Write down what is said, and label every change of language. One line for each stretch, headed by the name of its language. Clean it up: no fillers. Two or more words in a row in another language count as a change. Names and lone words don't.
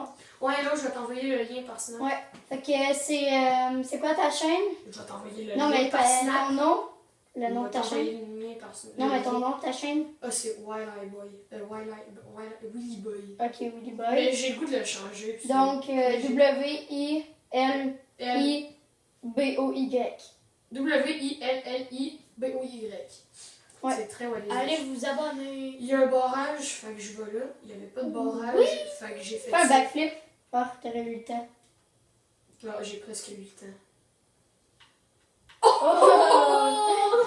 French: Ouais, là, je vais t'envoyer le lien par Snap. Ouais. Fait que c'est quoi ta chaîne? Je vais t'envoyer le Non, lien mais par Snap. ton nom? Le Je nom vais de ta t'envoyer chaîne? le lien par Snap. Non, mais ton nom de ta chaîne? Ah, c'est Wildlife Boy. Willy Boy. Ok, Willy Boy. Mais j'ai le goût de le changer. c'est- Donc, mais j'ai- W-I-L-I-B-O-Y. W-I-L-L-I-B-O-Y. Ouais. C'est très Wildlife. Allez vous abonner. Il y a un barrage, fait que je vais là. Il n'y avait pas de barrage, fait que j'ai fait Fais un ça. backflip. Ah, t'aurais eu le temps. Ah, j'ai presque 8 ans. Oh!